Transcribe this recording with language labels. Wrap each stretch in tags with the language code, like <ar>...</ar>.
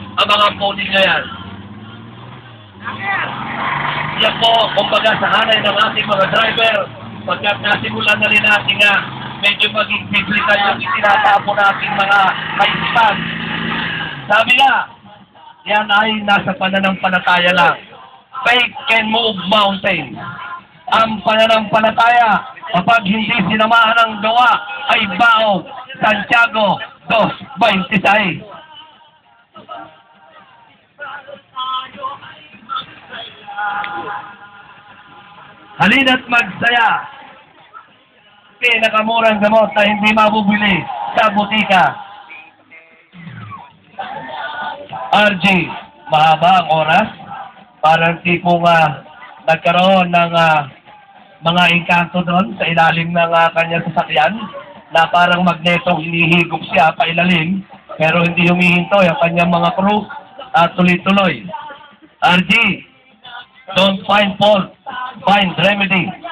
<tl>ang mga pony niya yan. Yan po, kumbaga sa hanay ng ating mga driver, pagkat nasimulan na rin natin nga, medyo maging biblical yung itinatapo natin mga kaisipan. Sabi nga, yan ay nasa pananampalataya lang.</tl> <en>Faith can move mountains.</en> <tl>Ang pananampalataya, kapag hindi sinamahan ng gawa, ay baog. Santiago 2:26. Halina't magsaya. Pinakamurang gamot na hindi mabubili sa butika. RG, mahaba ang oras. Parang tipong nagkaroon ng mga engkanto doon sa ilalim ng kanyang sasakyan na parang magnetong hinihigop siya pa ilalim pero hindi humihinto ang kanyang mga crew at tuloy-tuloy.</tl> <en>RG, don't find fault, find remedy.</en>